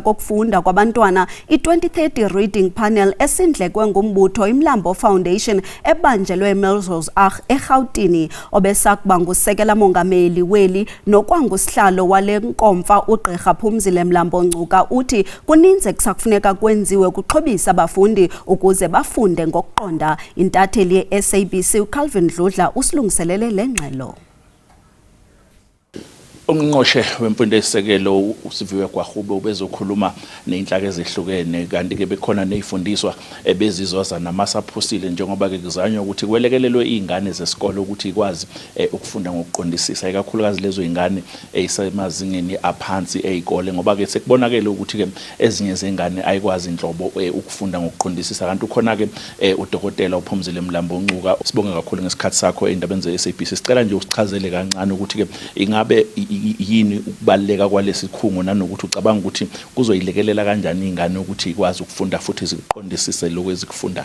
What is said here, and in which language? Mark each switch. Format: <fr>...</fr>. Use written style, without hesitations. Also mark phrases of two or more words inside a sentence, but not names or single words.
<xh>kokufunda kwabantwana i-2030 Reading Panel esindlekwe ngumbutho iMlambo Foundation ebanjelwe eMelrose Arch eRhawutini obesakuba ngusekela mongameli weli nokwangusihlalo wale nkomfa uGqirha Phumzile Mlambo-Ngcuka uthi kuninzi kusakufuneka kwenziwe ukuxhobisa abafundi ukuze bafunde ngokuqonda. Intatheli ye-SABC uCalvin Dludla usilungiselele lengxelo.</xh> <zu>Ungqongqoshe wemfundo esisekelo uSiviwe Gwarhube ubezokhuluma nezinhlaka ezihlukene kanti ke bekhona nezifundiswa ebezizwaza namasaphosile njengoba ke kuzanywa ukuthi kwelekelelwe izingane zesikole ukuthi ikwazi ukufunda ngokuqondisisa ikakhulukazi lezo izingane ezisemazingeni aphansi ezikole ngoba ke sekubonakala ukuthi ke ezinye zengane ayikwazi inhlobo ukufunda ngokuqondisisa kanti ukhona ke uDokotela uPhumzile Mlambo-Ngcuka sibonga kakhulu ngesikhathi sakho endabeni ze-SABC sicela nje usichazele kancane ukuthi ke ingabe yini ukubaleka kwalesi khungo nanokuthi ucabanga ukuthi kuzoyilekelela kanjani izingane ukuthi ikwazi ukufunda futhi ziqondisise lokho ezikufundayo.</zu>